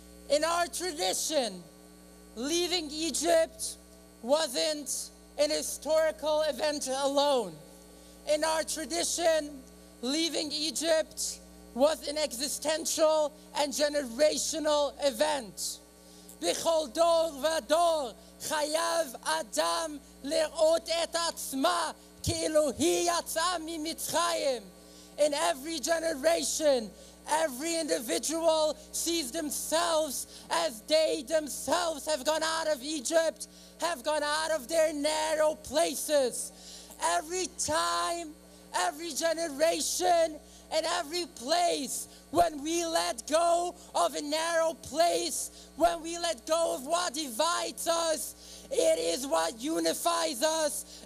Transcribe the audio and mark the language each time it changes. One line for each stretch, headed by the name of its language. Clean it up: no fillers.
English: In our tradition, leaving Egypt wasn't an historical event alone. In our tradition, leaving Egypt was an existential and generational event.
Hebrew: בכל דור ודור חייב אדם לראות את עצמה כאילו היא יצאה ממצרים.
English: In every generation, every individual sees themselves as they themselves have gone out of Egypt, have gone out of their narrow places. Every time, every generation, and every place, when we let go of a narrow place, when we let go of what divides us, it is what unifies us.